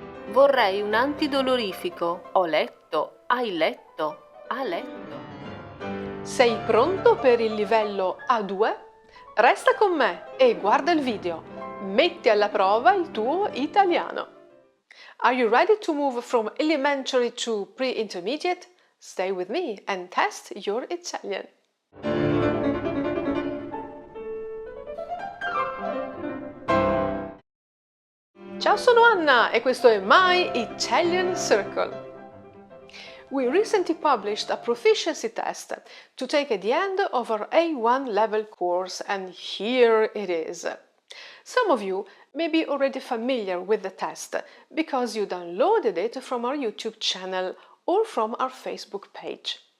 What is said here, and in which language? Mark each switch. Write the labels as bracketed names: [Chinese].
[Italian] Vorrei un antidolorifico. Ho letto, hai letto, ha letto. Sei pronto per il livello A2? Resta con me e guarda il video. Metti alla prova il tuo italiano. [English] Are you ready to move from elementary to pre-intermediate? Stay with me and test your Italian. [Italian] Ciao, sono Anna e questo è My Italian Circle. [English] We recently published a proficiency test to take at the end of our A1 level course, and here it is. Some of you may be already familiar with the test because you downloaded it from our YouTube channel or from our Facebook page.